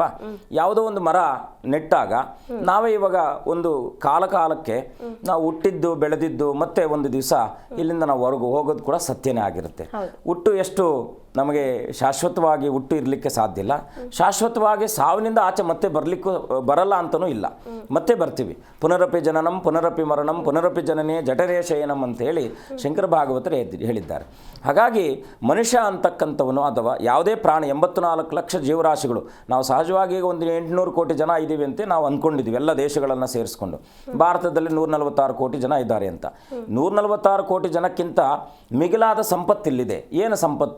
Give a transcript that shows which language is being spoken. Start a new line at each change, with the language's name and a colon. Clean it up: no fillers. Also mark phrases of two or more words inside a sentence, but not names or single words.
Kannada: ಯಾವುದೋ ಒಂದು ಮರ ನೆಟ್ಟಾಗ ನಾವೇ ಇವಾಗ ಒಂದು ಕಾಲಕ್ಕೆ ನಾವು ಹುಟ್ಟಿದ್ದು ಬೆಳೆದಿದ್ದು ಮತ್ತೆ ಒಂದು ದಿವಸ ಇಲ್ಲಿಂದ ನಾವು ಹೊರಗೆ ಹೋಗೋದು ಕೂಡ ಸತ್ಯನೇ ಆಗಿರುತ್ತೆ. ಹುಟ್ಟು ಎಷ್ಟು ನಮಗೆ ಶಾಶ್ವತವಾಗಿ ಹುಟ್ಟು ಇರಲಿಕ್ಕೆ ಸಾಧ್ಯ ಇಲ್ಲ. ಶಾಶ್ವತವಾಗಿ ಸಾವಿನಿಂದ ಆಚೆ ಮತ್ತೆ ಬರಲ್ಲ ಅಂತನೂ ಇಲ್ಲ, ಮತ್ತೆ ಬರ್ತೀವಿ.
Sanskrit: ಪುನರಪಿ ಜನನಂ ಪುನರಪಿ ಮರಣಂ ಪುನರಪಿ ಜನನೇ ಜಠರೇ ಶಯನಂ
Kannada: ಅಂತೇಳಿ ಶಂಕರ ಭಾಗವತರು ಹೇಳಿದ್ದಾರೆ. ಹಾಗಾಗಿ ಮನುಷ್ಯ ಅಂತಕ್ಕಂಥವನು ಅಥವಾ ಯಾವುದೇ ಪ್ರಾಣಿ 84 ಲಕ್ಷ ಜೀವರಾಶಿಗಳು, ನಾವು ಸಹಜವಾಗಿ ಒಂದು 800 ಕೋಟಿ ಜನ ಇದ್ದೀವಿ ಅಂತ ನಾವು ಅಂದ್ಕೊಂಡಿದ್ದೀವಿ, ಎಲ್ಲ ದೇಶಗಳನ್ನು ಸೇರಿಸ್ಕೊಂಡು. ಭಾರತದಲ್ಲಿ 146 ಕೋಟಿ ಜನ ಇದ್ದಾರೆ ಅಂತ. 146 ಕೋಟಿ ಜನಕ್ಕಿಂತ ಮಿಗಿಲಾದ ಸಂಪತ್ತಿಲ್ಲಿದೆ. ಏನು ಸಂಪತ್ತು?